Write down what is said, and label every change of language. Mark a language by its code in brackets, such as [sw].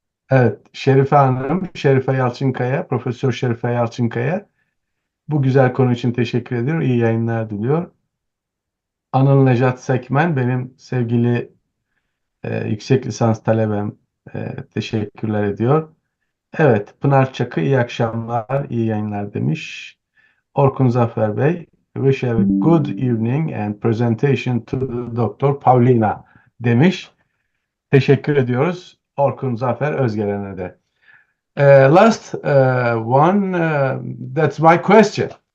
[tr] Evet, Şerife Hanım, Şerife Yalçınkaya, Profesör Şerife Yalçınkaya bu güzel konu için teşekkür ediyor, iyi yayınlar diliyor. Anıl Nejat Sekmen, benim sevgili yüksek lisans talebem, teşekkürler ediyor. Evet, Pınar Çakı, iyi akşamlar, iyi yayınlar demiş. [en] Orkun Zafer Bey, wish you a good evening and presentation to Dr. [tr] Pawlina demiş. Teşekkür ediyoruz Orkun Zafer Özgeren'e de. [en] Last one, that's my question.